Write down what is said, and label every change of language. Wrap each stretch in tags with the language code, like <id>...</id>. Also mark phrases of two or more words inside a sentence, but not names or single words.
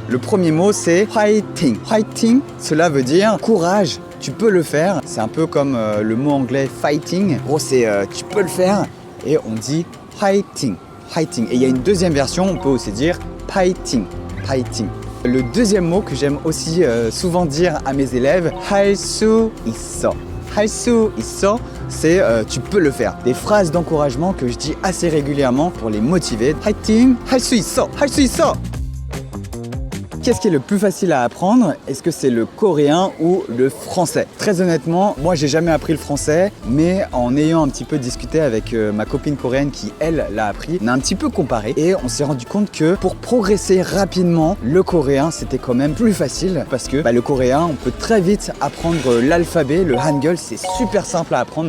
<fr>Le premier mot, c'est fighting. Fighting, cela veut dire courage. Tu peux le faire. C'est un peu comme le mot anglais fighting. En gros, c'est tu peux le faire. Et on dit fighting. Fighting. Et il y a une deuxième version, on peut aussi dire fighting. Fighting. Le deuxième mot que j'aime aussi souvent dire à mes élèves,</fr> <ko>할 수 있어. 할 수 있어,</ko> <fr>c'est tu peux le faire. Des phrases d'encouragement que je dis assez régulièrement pour les motiver.</fr> <ko>화이팅! 할 수 있어. 할 수 있어.</ko> <fr>Qu'est-ce qui est le plus facile à apprendre? Est-ce que c'est le coréen ou le français? Très honnêtement, moi j'ai jamais appris le français, mais en ayant un petit peu discuté avec ma copine coréenne qui elle l'a appris, on a un petit peu comparé et on s'est rendu compte que pour progresser rapidement, le coréen c'était quand même plus facile parce que le coréen on peut très vite apprendre l'alphabet, le hangul, c'est super simple à apprendre.</fr>